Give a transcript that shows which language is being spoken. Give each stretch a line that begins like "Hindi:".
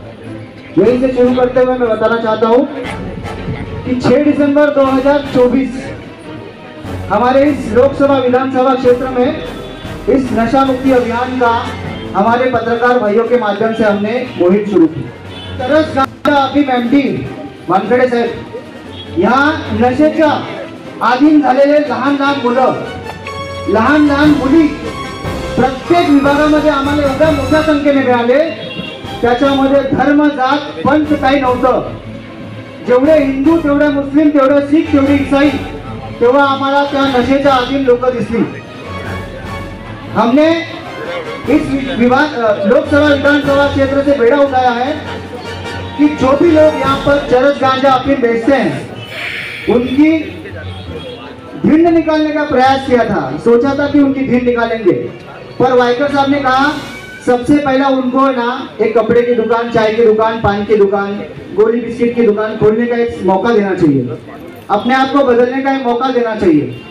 Hindi: यहीं से शुरू करते हुए मैं बताना चाहता हूँ कि 6 दिसंबर 2024 हमारे इस लोकसभा विधानसभा क्षेत्र में इस नशा मुक्ति अभियान का हमारे पत्रकार भाइयों के माध्यम से हमने मुहिम शुरू की।
Marathi: तरस गांजा अफीम एमडी वानखेडे साहेब, यहाँ नशेच्या अधीन झालेले लहान लहान मुली प्रत्येक विभागामध्ये आम्हाला एवढ्या मोठ्या संख्येने मिळाले, त्याच्यामध्ये धर्म जात पंथ काही नव्हतं। जेवढे हिंदू, तेवढे मुस्लिम, तेवढे सिख, तेवढे ईसाई, तेव्हा आम्हाला त्या नशेच्या अधीन लोक दिसली।
Hindi: हमने इस लोकसभा विधानसभा क्षेत्र से बेड़ा उठाया है कि जो भी लोग यहाँ पर चरस गांजा अफीम बेचते हैं उनकी भिंड निकालने का प्रयास किया था। सोचा था कि उनकी भिंड निकालेंगे, पर वाइकर साहब ने कहा सबसे पहला उनको ना एक कपड़े की दुकान, चाय की दुकान, पान की दुकान, गोली बिस्किट की दुकान खोलने का एक मौका देना चाहिए, अपने आप को बदलने का एक मौका देना चाहिए।